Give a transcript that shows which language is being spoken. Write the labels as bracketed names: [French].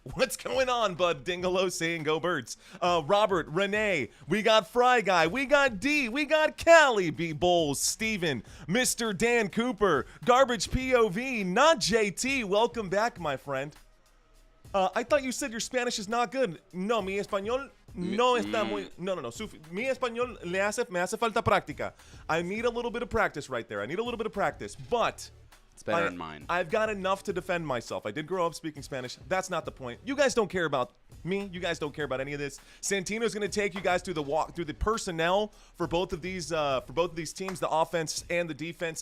[English] What's going on, Bud Dingalo? Saying go Birds. Robert, Renee. We got Fry Guy. We got D. We got Callie B. Bowles. Steven. Mr. Dan Cooper. Garbage POV. Not JT. Welcome back, my friend. I thought you said your Spanish is not good. [Spanish] No, mi español no está muy... No. Mi español me hace falta práctica. [English] I need a little bit of practice right there. I need a little bit of practice, but... It's better than mine. I've got enough to defend myself. I did grow up speaking Spanish. That's not the point. You guys don't care about me. You guys don't care about any of this. Santino's going to take you guys through the personnel for both of these teams, the offense and the defense